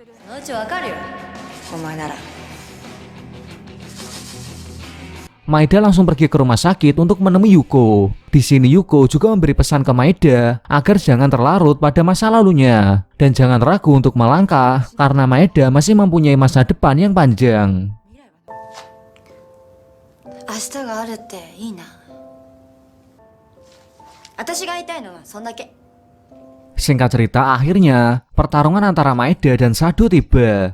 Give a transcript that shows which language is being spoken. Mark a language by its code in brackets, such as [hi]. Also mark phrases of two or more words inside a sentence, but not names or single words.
[id] Maeda langsung pergi ke rumah sakit untuk menemui Yuko. Di sini Yuko juga memberi pesan ke Maeda agar jangan terlarut pada masa lalunya dan jangan ragu untuk melangkah karena Maeda masih mempunyai masa depan yang panjang. [ja] 明日があるっていいな私が言いたいのはそんだけ [id] Singkat cerita, akhirnya pertarungan antara Maeda dan Sado tiba.